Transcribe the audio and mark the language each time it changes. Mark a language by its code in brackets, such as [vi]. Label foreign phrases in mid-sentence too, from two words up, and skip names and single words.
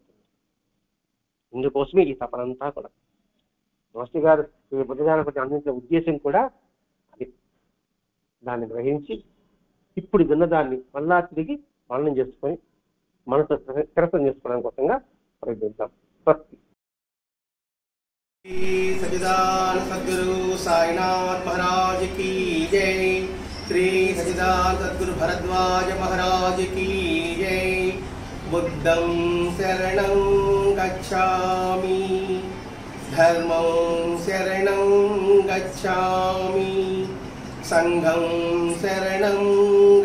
[te] ఇందుకోసమే ఈ తపనంతా కూడా మాస్టర్ గారు ఈ బుద్ధజానపతి అందించిన ఉద్దేశం కూడా అది. దాన్ని గ్రహించి ఇప్పుడు విన్నదాన్ని మళ్ళా తిరిగి మననం చేసుకొని మనసు స్థిరతం చేసుకోవడం కోసంగా ప్రయత్నిద్దాం. స్వస్తి. [hi] सच्चिदानंद सद्गुरु साईनाथ महाराज की जय। श्री सच्चिदानंद सद्गुरु भरद्वाज महाराज की जय। [pi] बुद्धं शरणं गच्छामि, धर्मं शरणं गच्छामि, संघं शरणं